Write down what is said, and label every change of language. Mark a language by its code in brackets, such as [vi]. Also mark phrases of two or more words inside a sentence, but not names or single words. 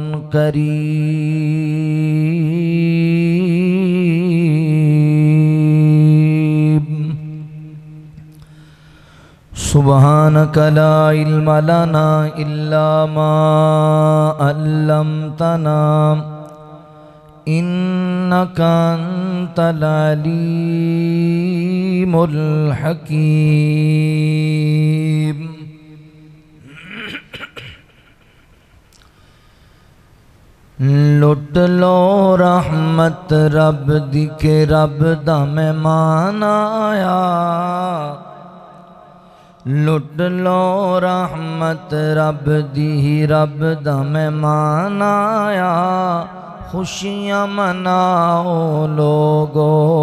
[ar] كريم سبحانك لا علم لنا إلا ما علمتنا إنك أنت العليم الحكيم [pa] لٹ لو رحمت رب دی کہ رب دا مہمان آیا لٹ لو رحمت رب دی رب دا مہمان آیا خوشیاں مناؤ لوگو